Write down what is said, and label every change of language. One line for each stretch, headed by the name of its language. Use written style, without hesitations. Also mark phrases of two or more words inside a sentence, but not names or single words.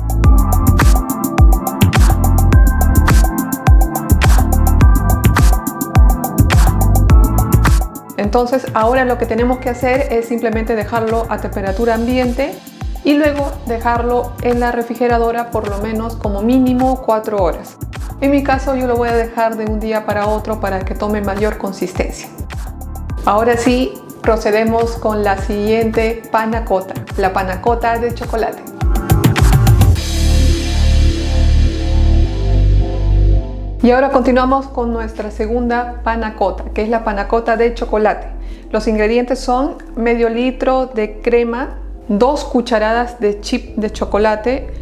Spanish: Entonces ahora lo que tenemos que hacer es simplemente dejarlo a temperatura ambiente y luego dejarlo en la refrigeradora por lo menos como mínimo 4 horas. En mi caso yo lo voy a dejar de un día para otro para que tome mayor consistencia. Ahora sí, procedemos con la siguiente panna cotta, la panna cotta de chocolate. Y ahora continuamos con nuestra segunda panna cotta, que es la panna cotta de chocolate. Los ingredientes son medio litro de crema, 2 cucharadas de chip de chocolate.